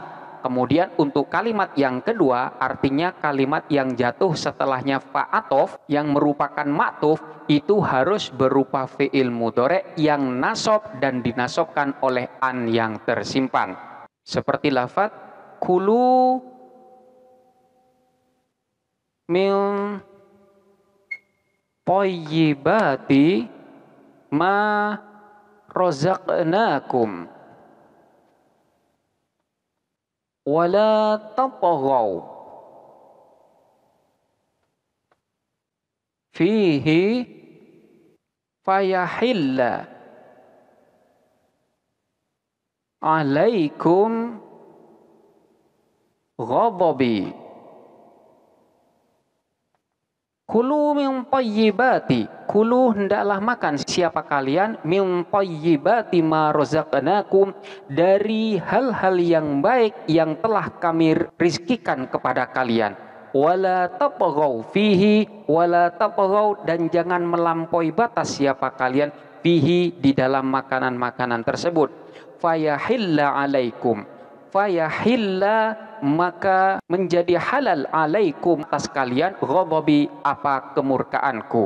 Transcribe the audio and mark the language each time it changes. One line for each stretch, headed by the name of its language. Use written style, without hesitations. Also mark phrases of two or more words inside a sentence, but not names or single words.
Indonesian: Kemudian untuk kalimat yang kedua, artinya kalimat yang jatuh setelahnya
Arabic: فا عطف
Indonesian: yang merupakan maktuf itu harus berupa fiil mudhari yang nasab dan dinasobkan oleh an yang tersimpan. Seperti lafadz
Arabic: كلوا من طيبات ما رزقناكم ولا تطغوا فيه فيحل عليكم غضبي. كلوا من طيبات,
Indonesian: kulu hendaklah makan siapa kalian
Arabic: من طيبات ما رزقناكم
Indonesian: dari hal-hal yang baik yang telah kami rizkikan kepada kalian.
Arabic: ولا تبغوا فيه ولا تبغوا,
Indonesian: dan jangan melampaui batas siapa kalian fihi, di dalam makanan-makanan tersebut.
Arabic: فيحل عليكم فيحل,
Indonesian: maka menjadi halal alaikum, atas kalian, ghadabi, apa kemurkaanku.